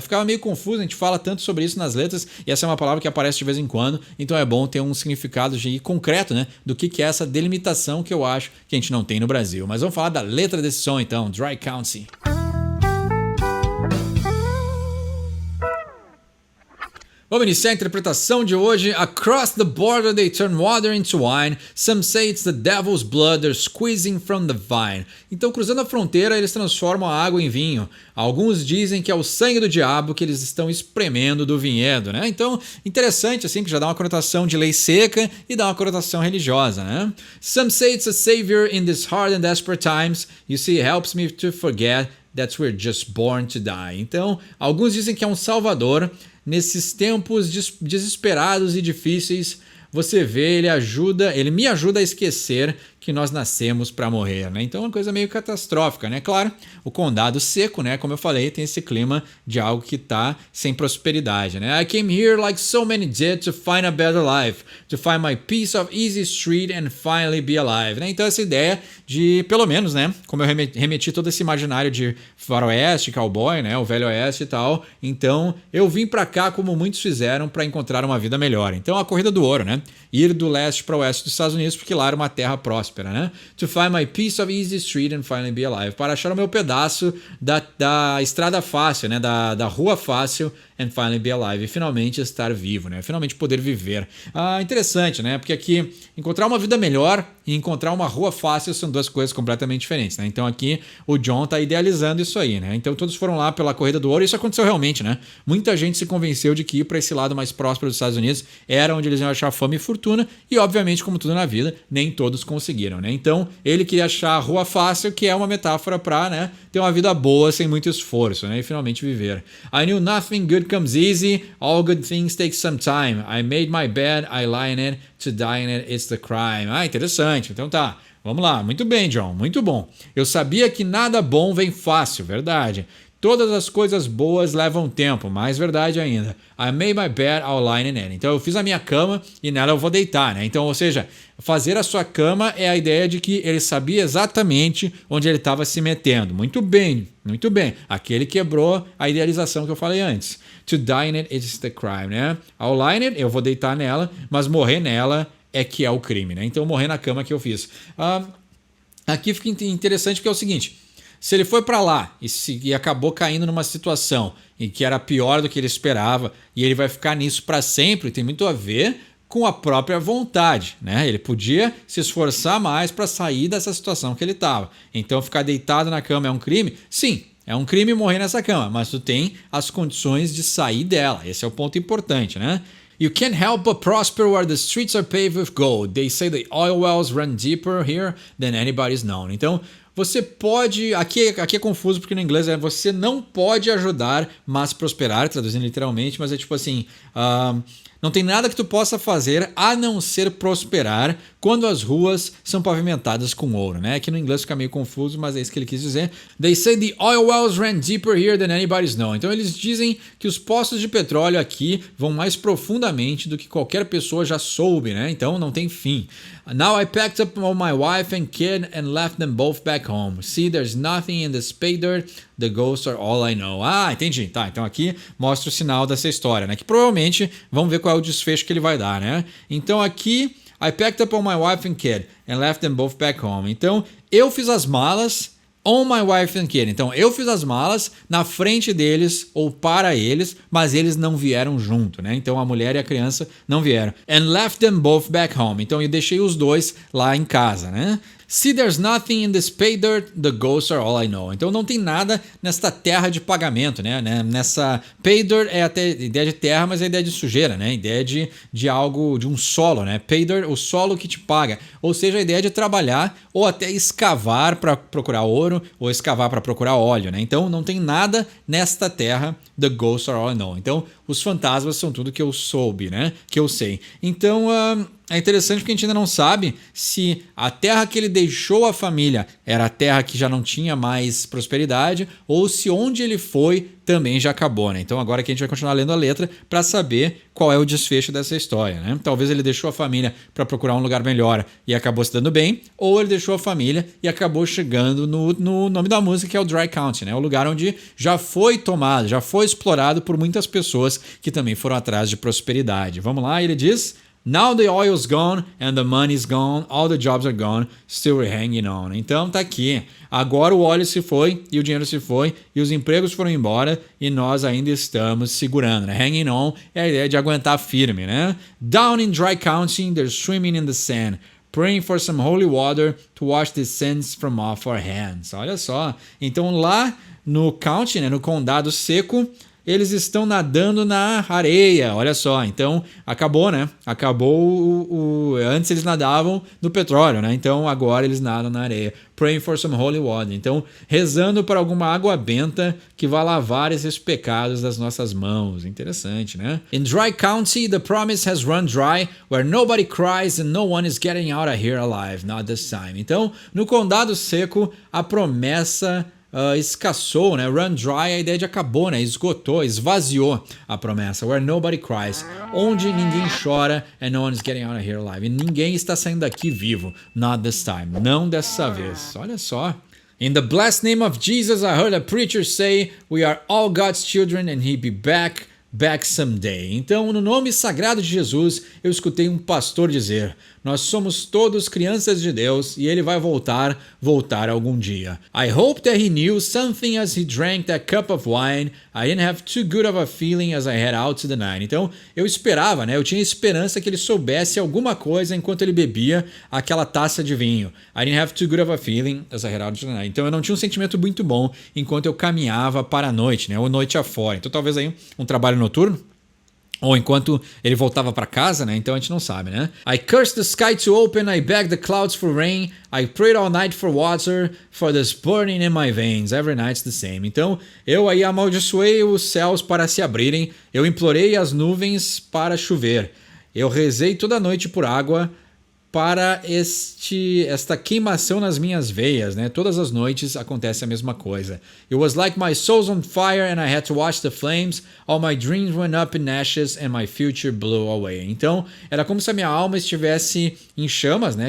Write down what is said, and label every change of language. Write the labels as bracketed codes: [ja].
[pt] Ficava meio confuso, a gente fala tanto sobre isso nas letras e essa é uma palavra que aparece de vez em quando, então é bom ter um significado concreto, né? Do que é essa delimitação que eu acho que a gente não tem no Brasil. Mas vamos falar da letra desse som então, Dry County. Vamos iniciar a interpretação de hoje. [en] Across the border they turn water into wine. Some say it's the devil's blood they're squeezing from the vine. [pt] Então, cruzando a fronteira, eles transformam a água em vinho. Alguns dizem que é o sangue do diabo que eles estão espremendo do vinhedo, né? Então, interessante, assim, que já dá uma conotação de lei seca e dá uma conotação religiosa, né? [en] Some say it's a savior in these hard and desperate times. You see, it helps me to forget that we're just born to die. [pt] Então, alguns dizem que é um salvador. Nesses tempos desesperados e difíceis, você vê, ele me ajuda a esquecer que nós nascemos para morrer, né? Então é uma coisa meio catastrófica, né? Claro, o condado seco, né? Como eu falei, tem esse clima de algo que tá sem prosperidade, né? [en] I came here like so many did to find a better life, to find my piece of easy street and finally be alive, né? [pt] Então essa ideia de, pelo menos, né? Como eu remeti todo esse imaginário de faroeste, cowboy, né? O velho oeste e tal. Então eu vim para cá como muitos fizeram para encontrar uma vida melhor. Então a corrida do ouro, né? Ir do leste para o oeste dos Estados Unidos porque lá era uma terra próspera, né? [en] To find my piece of easy street and finally be alive. [pt] Para achar o meu pedaço da estrada fácil, né? Da rua fácil [en] and finally be alive. [pt] E finalmente estar vivo, né? Finalmente poder viver. Interessante, né? Porque aqui encontrar uma vida melhor e encontrar uma rua fácil são duas coisas completamente diferentes, né? Então aqui o John tá idealizando isso aí, né? Então todos foram lá pela corrida do ouro e isso aconteceu realmente, né? Muita gente se convenceu de que ir para esse lado mais próspero dos Estados Unidos era onde eles iam achar fama e fortuna e obviamente, como tudo na vida, nem todos conseguiram, né? Então ele queria achar a rua fácil, que é uma metáfora para, né, ter uma vida boa sem muito esforço, né? E finalmente viver. [en] I knew nothing good comes easy, all good things take some time. I made my bed, I lie in it, to die in it, it's the crime. [pt] Interessante. Então tá. Vamos lá. Muito bem, John. Muito bom. Eu sabia que nada bom vem fácil, verdade. Todas as coisas boas levam tempo, mais verdade ainda. [en] I made my bed, I'll lie in it. [pt] Então eu fiz a minha cama e nela eu vou deitar, né? Então, ou seja, fazer a sua cama é a ideia de que ele sabia exatamente onde ele estava se metendo. Muito bem, muito bem. Aqui ele quebrou a idealização que eu falei antes. [en] To die in it is the crime, né? I'll lie in it, [pt] eu vou deitar nela, mas morrer nela é que é o crime, né? Então morrer na cama que eu fiz. Aqui fica interessante porque é o seguinte... Se ele foi para lá e acabou caindo numa situação em que era pior do que ele esperava e ele vai ficar nisso para sempre, tem muito a ver com a própria vontade, né? Ele podia se esforçar mais para sair dessa situação que ele estava. Então ficar deitado na cama é um crime? Sim, é um crime morrer nessa cama, mas tu tem as condições de sair dela. Esse é o ponto importante, né? [en] You can't help but prosper where the streets are paved with gold. They say the oil wells run deeper here than anybody's known. [pt] Então, você pode... Aqui é confuso porque no inglês é você não pode ajudar, mas prosperar, traduzindo literalmente, mas é tipo assim... não tem nada que tu possa fazer a não ser prosperar quando as ruas são pavimentadas com ouro, né? Aqui no inglês fica meio confuso, mas é isso que ele quis dizer. [en] They say the oil wells ran deeper here than anybody's known. [pt] Então eles dizem que os poços de petróleo aqui vão mais profundamente do que qualquer pessoa já soube, né? Então não tem fim. [en] Now I packed up all my wife and kid and left them both back home. See, there's nothing in this pay dirt. The ghosts are all I know. [pt] Ah, entendi. Tá, então aqui mostra o sinal dessa história, né? Que provavelmente, vamos ver qual é o desfecho que ele vai dar, né? Então aqui, [en] I packed up all my wife and kid and left them both back home. [pt] Então, eu fiz as malas [en] on my wife and kid. [pt] Então, eu fiz as malas na frente deles ou para eles, mas eles não vieram junto, né? Então, a mulher e a criança não vieram. [en] And left them both back home. [pt] Então, eu deixei os dois lá em casa, né? [en] See, there's nothing in this pay dirt, the ghosts are all I know. [pt] Então não tem nada nesta terra de pagamento, né? Nessa pay dirt é até ideia de terra, mas é ideia de sujeira, né? Ideia de algo, de um solo, né? Pay dirt, o solo que te paga. Ou seja, a ideia de trabalhar ou até escavar para procurar ouro ou escavar para procurar óleo, né? Então não tem nada nesta terra, [en] the ghosts are all I know. [pt] Então os fantasmas são tudo que eu soube, né? Que eu sei. Então... é interessante porque a gente ainda não sabe se a terra que ele deixou a família era a terra que já não tinha mais prosperidade ou se onde ele foi também já acabou, né? Então agora que a gente vai continuar lendo a letra para saber qual é o desfecho dessa história, né? Talvez ele deixou a família para procurar um lugar melhor e acabou se dando bem, ou ele deixou a família e acabou chegando no nome da música, que é o Dry County, né? O lugar onde já foi tomado, já foi explorado por muitas pessoas que também foram atrás de prosperidade. Vamos lá, ele diz... [en] Now the oil's gone and the money's gone, all the jobs are gone, still we're hanging on. [pt] Então tá aqui. Agora o óleo se foi e o dinheiro se foi e os empregos foram embora e nós ainda estamos segurando, né? Hanging on é a ideia de aguentar firme, né? [en] Down in Dry County, they're swimming in the sand, praying for some holy water to wash the sins from off our hands. [pt] Olha só. Então lá no county, né, no condado seco, eles estão nadando na areia, olha só. Então, acabou, né? Acabou antes eles nadavam no petróleo, né? Então, agora eles nadam na areia. [en] Praying for some holy water. [pt] Então, rezando para alguma água benta que vá lavar esses pecados das nossas mãos. Interessante, né? [en] In Dry County, the promise has run dry, where nobody cries and no one is getting out of here alive. Not this time. [pt] Então, no condado seco, a promessa... escassou, né? Run dry, a ideia de acabou, né? Esgotou, esvaziou a promessa. [en] Where nobody cries, [pt] onde ninguém chora [en] and no one is getting out of here alive. [pt] E ninguém está saindo daqui vivo. [en] Not this time. [pt] Não dessa vez. Olha só. [en] In the blessed name of Jesus, I heard a preacher say, we are all God's children and he'll be back someday. [pt] Então, no nome sagrado de Jesus, eu escutei um pastor dizer, nós somos todos crianças de Deus e ele vai voltar algum dia. [en] I hope that he knew something as he drank that cup of wine. I didn't have too good of a feeling as I head out to the night. [pt] Então, eu esperava, né? Eu tinha esperança que ele soubesse alguma coisa enquanto ele bebia aquela taça de vinho. [en] I didn't have too good of a feeling as I head out to the night. [pt] Então, eu não tinha um sentimento muito bom enquanto eu caminhava para a noite, né? Ou noite afora. Então, talvez aí um trabalho noturno. Ou enquanto ele voltava para casa, né? Então a gente não sabe, né? [en] I cursed the sky to open, I begged the clouds for rain, I prayed all night for water, for this burning in my veins, every night's the same. [pt] Então eu aí amaldiçoei os céus para se abrirem, eu implorei as nuvens para chover, eu rezei toda noite por água, para esta queimação nas minhas veias, né? Todas as noites acontece a mesma coisa. [en] It was like my soul's on fire and I had to watch the flames. All my dreams went up in ashes and my future blew away. [pt] Então, era como se a minha alma estivesse em chamas, né?